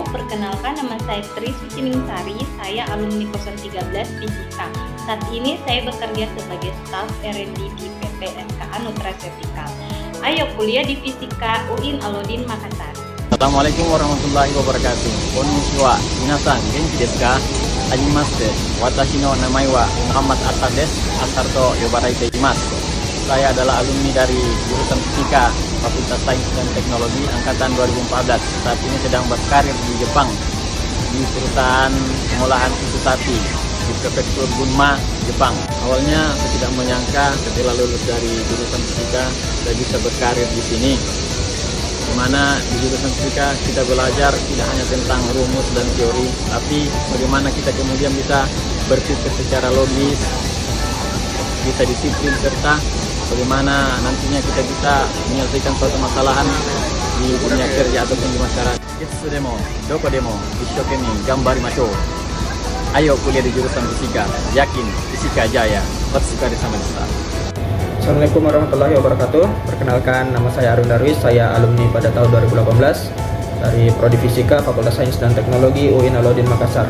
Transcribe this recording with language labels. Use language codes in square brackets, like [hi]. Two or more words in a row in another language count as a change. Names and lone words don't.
[id] Perkenalkan, nama saya Tri Suciningsari. Saya alumni 013 Fisika. Saat ini saya bekerja sebagai staf R&D di PT SKA Nutraceutical. Ayo kuliah di Fisika UIN Alauddin Makassar. [ar] السلام عليكم ورحمة الله وبركاته. [ja] こんにちは、皆さん元気ですか?はじめまして. Watashi no namai wa Muhammad Atta desu. Atar to yobarete imasu. [id] Saya adalah alumni dari jurusan Fisika Fakultas Sains dan Teknologi angkatan 2014. Saat ini sedang berkarir di Jepang di perusahaan pengolahan susu sapi di Prefektur Gunma, Jepang. Awalnya saya tidak menyangka setelah lulus dari jurusan Fisika saya bisa berkarir di sini. Di mana di jurusan Fisika kita belajar tidak hanya tentang rumus dan teori, tapi bagaimana kita kemudian bisa berpikir secara logis, bisa disiplin, serta bagaimana nantinya kita bisa menyelesaikan suatu masalahan di dunia kerja ataupun di masyarakat. [ja] いつでも、どこでも, 一生懸命頑張りましょう. [id] Ayo kuliah di jurusan Fisika, yakin Fisika jaya. [ja] お疲れ様でした. [ar] السلام عليكم ورحمة الله وبركاته. [id] Perkenalkan, nama saya Arun Darwis. Saya alumni pada tahun 2018 dari Prodi Fisika Fakultas Sains dan Teknologi UIN Alauddin Makassar.